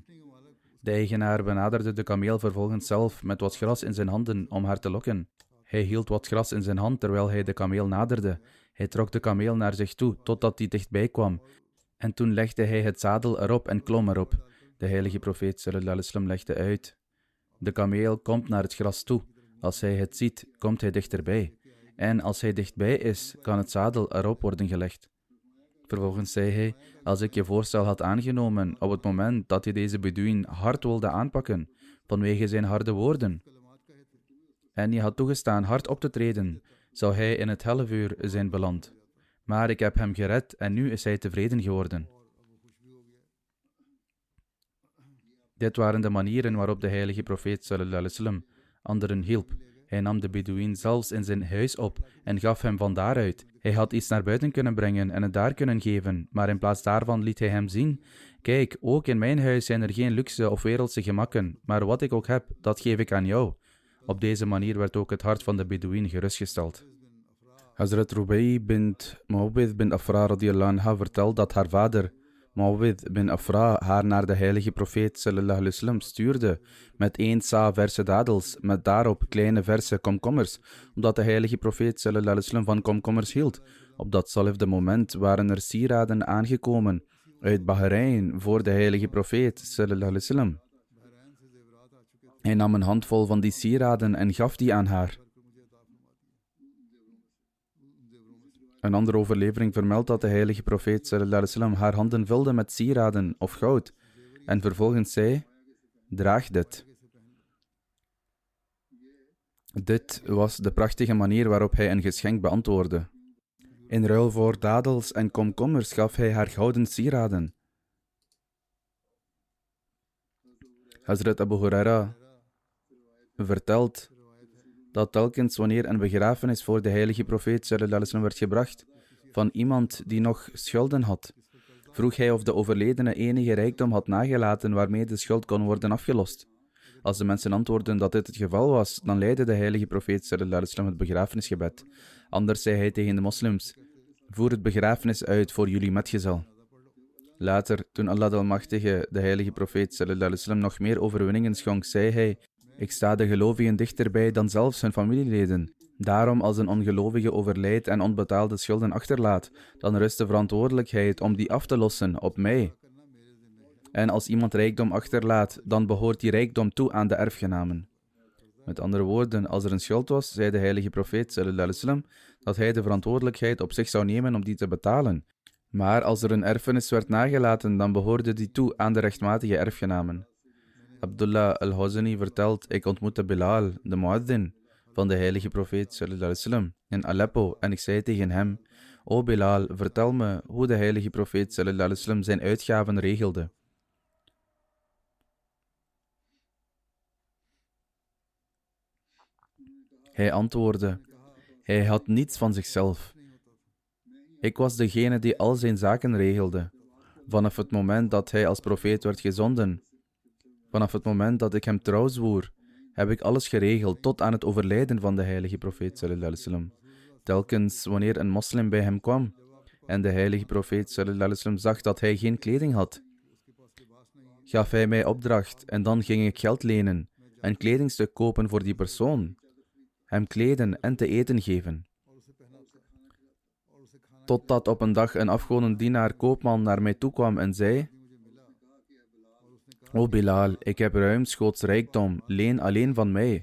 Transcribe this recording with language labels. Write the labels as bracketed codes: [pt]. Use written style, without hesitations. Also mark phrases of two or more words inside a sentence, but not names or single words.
[nl] De eigenaar benaderde de kameel vervolgens zelf met wat gras in zijn handen om haar te lokken. Hij hield wat gras in zijn hand terwijl hij de kameel naderde. Hij trok de kameel naar zich toe totdat hij dichtbij kwam. En toen legde hij het zadel erop en klom erop. De heilige profeet [ar] صلى الله عليه وسلم [nl] legde uit: de kameel komt naar het gras toe. Als hij het ziet, komt hij dichterbij. En als hij dichtbij is, kan het zadel erop worden gelegd. Vervolgens zei hij: als ik je voorstel had aangenomen op het moment dat je deze Bedouin hard wilde aanpakken, vanwege zijn harde woorden, en je had toegestaan hard op te treden, zou hij in het hellevuur zijn beland. Maar ik heb hem gered en nu is hij tevreden geworden. Dit waren de manieren waarop de heilige profeet [ar] صلى الله عليه وسلم [nl] anderen hielp. Hij nam de Bedouin zelfs in zijn huis op en gaf hem van daaruit. Hij had iets naar buiten kunnen brengen en het daar kunnen geven, maar in plaats daarvan liet hij hem zien: kijk, ook in mijn huis zijn er geen luxe of wereldse gemakken, maar wat ik ook heb, dat geef ik aan jou. Op deze manier werd ook het hart van de Bedouin gerustgesteld. Hazrat Rubai bint Muawwidh bin Afra [ar] رضي الله عنها [nl] vertelt dat haar vader, Muawwidh bin Afra, haar naar de heilige profeet [ar] صلى الله عليه وسلم [nl] stuurde met 1 sa verse dadels, met daarop kleine verse komkommers, omdat de heilige profeet [ar] صلى الله عليه وسلم [nl] van komkommers hield. Op datzelfde moment waren er sieraden aangekomen uit Bahrein voor de heilige profeet [ar] صلى الله عليه وسلم. [nl] Hij nam een handvol van die sieraden en gaf die aan haar. Een andere overlevering vermeldt dat de heilige profeet [ar] صلى الله عليه وسلم [nl] haar handen vulde met sieraden of goud en vervolgens zei: draag dit. Dit was de prachtige manier waarop hij een geschenk beantwoordde. In ruil voor dadels en komkommers gaf hij haar gouden sieraden. Hazrat Abu Huraira vertelt dat telkens wanneer een begrafenis voor de heilige profeet [ar] صلى الله عليه وسلم [nl] werd gebracht van iemand die nog schulden had, vroeg hij of de overledene enige rijkdom had nagelaten waarmee de schuld kon worden afgelost. Als de mensen antwoordden dat dit het geval was, dan leidde de heilige profeet [ar] صلى الله عليه وسلم [nl] het begrafenisgebed. Anders zei hij tegen de moslims: voer het begrafenis uit voor jullie metgezel. Later, toen Allah de Almachtige de heilige profeet [ar] صلى الله عليه وسلم [nl] nog meer overwinningen schonk, zei hij: ik sta de gelovigen dichterbij dan zelfs hun familieleden. Daarom, als een ongelovige overlijdt en onbetaalde schulden achterlaat, dan rust de verantwoordelijkheid om die af te lossen op mij. En als iemand rijkdom achterlaat, dan behoort die rijkdom toe aan de erfgenamen. Met andere woorden, als er een schuld was, zei de heilige profeet [ar] صلى الله عليه وسلم [nl] dat hij de verantwoordelijkheid op zich zou nemen om die te betalen. Maar als er een erfenis werd nagelaten, dan behoorde die toe aan de rechtmatige erfgenamen. Abdullah al-Huzani vertelt: ik ontmoette Bilal, de muaddin van de heilige profeet [ar] صلى الله عليه وسلم [nl] in Aleppo en ik zei tegen hem: o Bilal, vertel me hoe de heilige profeet [ar] صلى الله عليه وسلم [nl] zijn uitgaven regelde. Hij antwoordde: hij had niets van zichzelf. Ik was degene die al zijn zaken regelde. Vanaf het moment dat hij als profeet werd gezonden, vanaf het moment dat ik hem trouw zwoer, heb ik alles geregeld tot aan het overlijden van de heilige profeet [ar] صلى الله عليه وسلم. [nl] Telkens wanneer een moslim bij hem kwam en de heilige profeet [ar] صلى الله عليه وسلم [nl] zag dat hij geen kleding had, gaf hij mij opdracht en dan ging ik geld lenen, een kledingstuk kopen voor die persoon, hem kleden en te eten geven. Totdat op een dag een afgodendienaar koopman naar mij toekwam en zei: o Bilal, ik heb ruimschoots rijkdom, leen alleen van mij.